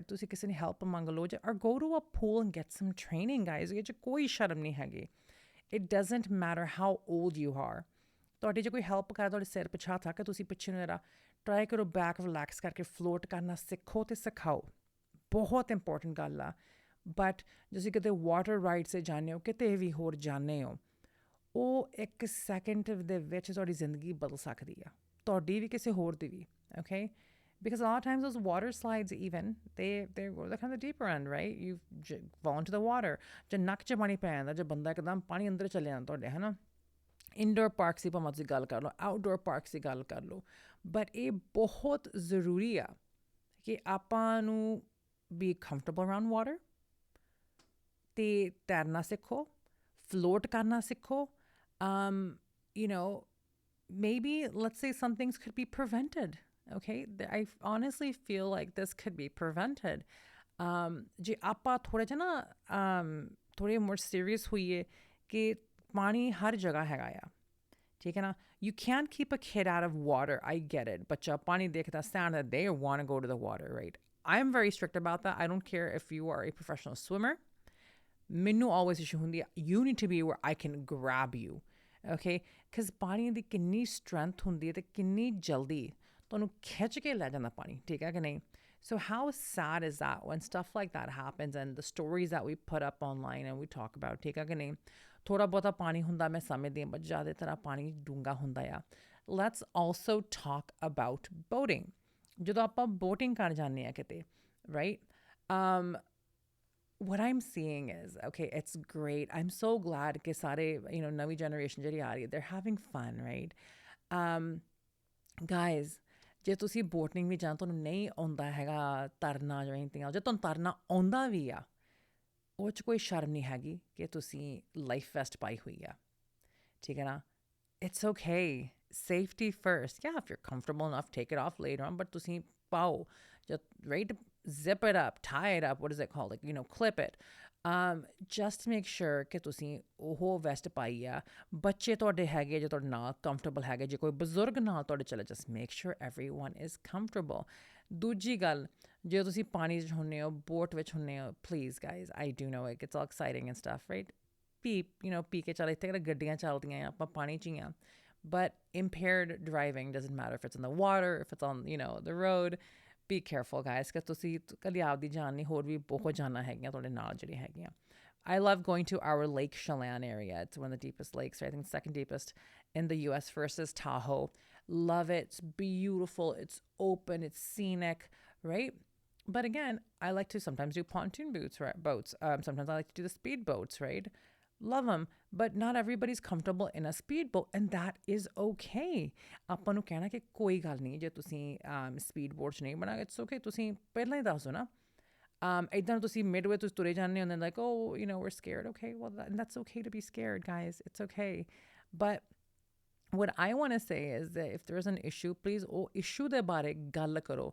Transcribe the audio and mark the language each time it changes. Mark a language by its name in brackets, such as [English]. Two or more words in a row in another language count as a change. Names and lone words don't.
[Punjabi] ਤੁਸੀਂ ਕਿਸੇ ਨੇ ਹੈਲਪ ਮੰਗ ਲਓ ਜਾਂ [English] go to a pool and get some training, guys. [Punjabi] ਇਹ 'ਚ ਕੋਈ ਸ਼ਰਮ ਨਹੀਂ ਹੈਗੀ. [English] It doesn't matter how old you are. [Punjabi] ਤੁਹਾਡੀ ਜੇ ਕੋਈ ਹੈਲਪ ਕਰ ਤੁਹਾਡੇ ਸਿਰ ਪਿਛਾ ਥੱਕ, ਤੁਸੀਂ ਪਿੱਛੇ ਨੂੰ ਜਰਾ ਟਰਾਈ ਕਰੋ [English] back relax [Punjabi] ਕਰਕੇ ਫਲੋਟ ਕਰਨਾ ਸਿੱਖੋ ਅਤੇ ਸਿਖਾਓ। ਬਹੁਤ ਇੰਪੋਰਟੈਂਟ ਗੱਲ ਆ। ਬਟ ਤੁਸੀਂ ਕਿਤੇ [English] water ride [Punjabi] 'ਤੇ ਜਾਂਦੇ ਹੋ, ਕਿਤੇ ਵੀ ਹੋਰ ਜਾਂਦੇ ਹੋ, ਉਹ 1 ਸੈਕਿੰਡ ਦੇ ਵਿੱਚ ਤੁਹਾਡੀ ਜ਼ਿੰਦਗੀ ਬਦਲ ਸਕਦੀ ਆ, ਤੁਹਾਡੀ ਵੀ ਕਿਸੇ ਹੋਰ ਦੀ ਵੀ, [English] okay? Because a lot of times those water slides even, they're kind of the deeper end, right? You fall into the water. [Punjabi] ਜੇ ਨੱਕ 'ਚ ਪਾਣੀ ਪੈ ਜਾਂਦਾ, ਜੇ ਬੰਦਾ ਇੱਕਦਮ ਪਾਣੀ ਅੰਦਰ ਚਲੇ ਜਾਂਦਾ ਤੁਹਾਡੇ, ਹੈ ਨਾ। [English] indoor parks [Punjabi] ਦੀ ਭਾਵੇਂ ਤੁਸੀਂ ਗੱਲ ਕਰ ਲਓ, [English] outdoor parks [Punjabi] ਦੀ ਗੱਲ ਕਰ ਲਓ, ਬਟ ਇਹ ਬਹੁਤ ਜ਼ਰੂਰੀ ਆ ਕਿ ਆਪਾਂ ਨੂੰ [English] be comfortable around water [Punjabi] ਅਤੇ ਤੈਰਨਾ ਸਿੱਖੋ, ਫਲੋਟ ਕਰਨਾ ਸਿੱਖੋ। [English] You know, maybe let's say some things could be prevented, okay? I honestly feel like this could be prevented. [Punjabi] ਜੇ ਆਪਾਂ ਥੋੜ੍ਹਾ ਜਿਹਾ ਨਾ ਥੋੜ੍ਹੇ [English] more serious [Punjabi] ਹੋਈਏ ਕਿ ਪਾਣੀ ਹਰ ਜਗ੍ਹਾ ਹੈਗਾ ਆ, ਠੀਕ ਹੈ ਨਾ। [English] You can't keep a kid out of water. I get it. [Punjabi] ਬੱਚਾ ਪਾਣੀ ਦੇਖਦਾ [English] stand that they want to go to the water, right? I'm very strict about that. I don't care if you are a professional swimmer. [Punjabi] ਮੈਨੂੰ [English] always issue [Punjabi] ਹੁੰਦੀ ਆ, [English] you need to be where I can grab you, okay? [Punjabi] Because ਪਾਣੀ ਦੀ ਕਿੰਨੀ strength ਹੁੰਦੀ ਹੈ ਅਤੇ ਕਿੰਨੀ ਜਲਦੀ ਤੁਹਾਨੂੰ ਖਿੱਚ ਕੇ ਲੈ ਜਾਂਦਾ ਪਾਣੀ, ਠੀਕ ਹੈ ਕਿ ਨਹੀਂ। [English] So how sad is that when stuff like that happens and the stories that we put up online and we talk about, [Punjabi] ਠੀਕ ਹੈ ਕਿ ਨਹੀਂ। ਥੋੜ੍ਹਾ ਬਹੁਤਾ ਪਾਣੀ ਹੁੰਦਾ ਮੈਂ ਸਮਝਦੀ ਹਾਂ, but ਜ਼ਿਆਦਾਤਰ ਪਾਣੀ ਡੂੰਘਾ ਹੁੰਦਾ ਆ। [English] Let's also talk about boating. [Punjabi] ਜਦੋਂ ਆਪਾਂ boating ਕਰ ਜਾਂਦੇ ਹਾਂ ਕਿਤੇ, [English] right? What I'm seeing is, okay, it's great. I'm so glad [Punjabi] ਕਿ ਸਾਰੇ, [English] you know, [Punjabi] ਨਵੀਂ generation ਜਿਹੜੀ ਆ ਰਹੀ ਹੈ, [English] they're having fun, right? Guys, [Punjabi] ਜੇ ਤੁਸੀਂ ਬੋਟਿੰਗ ਵੀ ਜਾਂ ਤੁਹਾਨੂੰ ਨਹੀਂ ਆਉਂਦਾ ਹੈਗਾ ਤਰਨਾ ਜਾਂ [English] anything else, [Punjabi] ਜੇ ਤੁਹਾਨੂੰ ਤਰਨਾ ਆਉਂਦਾ ਵੀ ਆ, ਉਹ 'ਚ ਕੋਈ ਸ਼ਰਮ ਨਹੀਂ ਹੈਗੀ ਕਿ ਤੁਸੀਂ [English] life vest [Punjabi] ਪਾਈ ਹੋਈ ਆ, ਠੀਕ ਹੈ ਨਾ। [English] It's okay. Safety first. Yeah, if you're comfortable enough, take it off later on, but [Punjabi] ਤੁਸੀਂ ਪਾਓ, [English] right? Zip it up, tie it up, what is it called? Like, you know, clip it. Just make sure [Punjabi] ਕਿ ਤੁਸੀਂ ਉਹ ਵੈਸਟ ਪਾਈ ਆ। ਬੱਚੇ ਤੁਹਾਡੇ ਹੈਗੇ ਜੇ ਤੁਹਾਡੇ ਨਾਲ ਕੰਫਰਟੇਬਲ ਹੈਗੇ, ਜੇ ਕੋਈ ਬਜ਼ੁਰਗ ਨਾਲ ਤੁਹਾਡੇ ਚਲੇ, [English] just make sure everyone is comfortable. [Punjabi] ਦੂਜੀ ਗੱਲ, ਜੇ ਤੁਸੀਂ ਪਾਣੀ 'ਚ ਹੁੰਦੇ ਹੋ, ਬੋਟ ਵਿੱਚ ਹੁੰਦੇ ਹੋ, [English] please guys, I do know it gets all exciting and stuff, right? [Punjabi] ਪੀ ਕੇ ਚੱਲ, ਇੱਥੇ ਕਿਹੜਾ ਗੱਡੀਆਂ ਚੱਲਦੀਆਂ ਆ, ਆਪਾਂ ਪਾਣੀ 'ਚ ਹੀ ਆ। [English] But impaired driving doesn't matter if it's in the water, if it's on, you know, the road. Be careful, guys, because [Punjabi] ਤੁਸੀਂ ਕਦੀ ਆਪਦੀ ਜਾਨ ਨਹੀਂ, ਹੋਰ ਵੀ ਬਹੁਤ ਜਾਨਾਂ ਹੈਗੀਆਂ ਤੁਹਾਡੇ ਨਾਲ ਜਿਹੜੀਆਂ ਹੈਗੀਆਂ। [English] I love going to our Lake Chelan area. It's one of the deepest lakes, right? I think the second deepest in the U.S. versus Tahoe. Love it. It's beautiful. It's open. It's scenic, right? But again, I like to sometimes do pontoon boats. Sometimes I like to do the speed boats, right? Love them, but not everybody's comfortable in a speedboat, and that is okay. [Punjabi] ਆਪਾਂ ਨੂੰ ਕਹਿਣਾ ਕਿ ਕੋਈ ਗੱਲ ਨਹੀਂ ਜੇ ਤੁਸੀਂ [English] speed boat [Punjabi] 'ਚ ਨਹੀਂ ਬਣਾ, [English] it's okay, [Punjabi] ਤੁਸੀਂ ਪਹਿਲਾਂ ਹੀ ਦੱਸ ਦਿਓ ਨਾ। ਇੱਦਾਂ ਤੁਸੀਂ ਮਿਡਵੇ ਤੁਸੀਂ ਤੁਰੇ ਜਾਂਦੇ ਹੋ, [English] like, oh, you know, we're scared. Okay, well, that's okay to be scared, guys. It's okay. But what I want to say is that if there's an issue, please [Punjabi] ਉਹ issue ਦੇ ਬਾਰੇ ਗੱਲ ਕਰੋ।